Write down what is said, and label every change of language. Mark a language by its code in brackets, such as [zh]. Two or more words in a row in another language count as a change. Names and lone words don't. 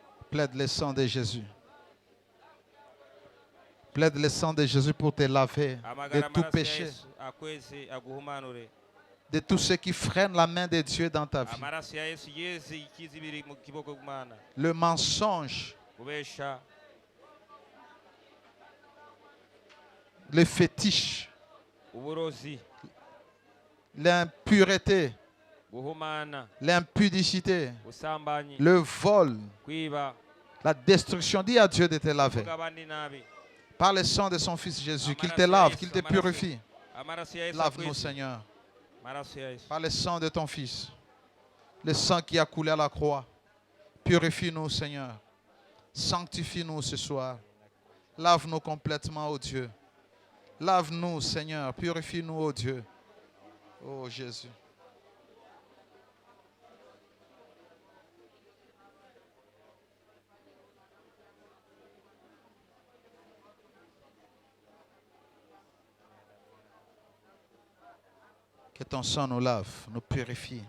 [fr] Plaide le sang de Jésus. Plaide le sang de Jésus pour te laver de [rw] amagara [fr] tout [rw] amaraso ya [fr] péché, [rw] yesu akweze aguhumanure [fr] de tout ce qui freine la main de Dieu dans ta vie. [rw] amaraso ya yesu yeze ikiza ibiri mu kiboko kumana [fr] Le mensonge, [rw] kubesha [fr] le fétiche, [rw] uburozi [fr] l'impureté, [rw] guhumana [fr] l'impudicité, [rw] ubusambanyi [fr] le vol, [rw] kwiba [fr] la destruction. Dis à Dieu de te laver. [rw] kuvuga abandi nabi [fr] Par le sang de son Fils Jésus, qu'il te lave, qu'il te purifie. [rw] amaraso ya yesu [fr] Lave-nous, [rw] akweze [fr] Seigneur, [rw] amaraso ya yesu [fr] par le sang de ton Fils. Le sang qui a coulé à la croix. Purifie-nous, Seigneur. Sanctifie-nous ce soir. Lave-nous complètement, ô Dieu. Lave-nous, Seigneur. Purifie-nous, ô Dieu. Oh Jésus. Que ton sang nous lave, nous purifie.